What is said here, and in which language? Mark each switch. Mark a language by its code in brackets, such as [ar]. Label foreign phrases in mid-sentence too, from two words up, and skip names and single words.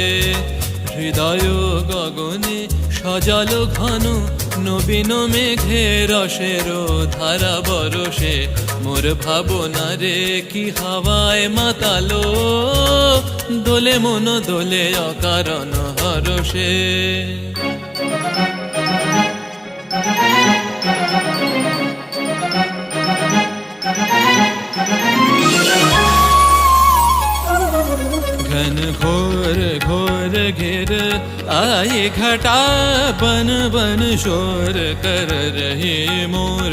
[bn] হৃদয় গগনে সজল ঘন নবীন মেঘে রসের ধারা বরষে। মোর ভাবনা রে কি হাওয়ায় মাতালো, দোলে মন দোলে অকারণ হরষে। [hi] घन घोर घोर घेर आए घटा, बन बन शोर कर रहे मोर।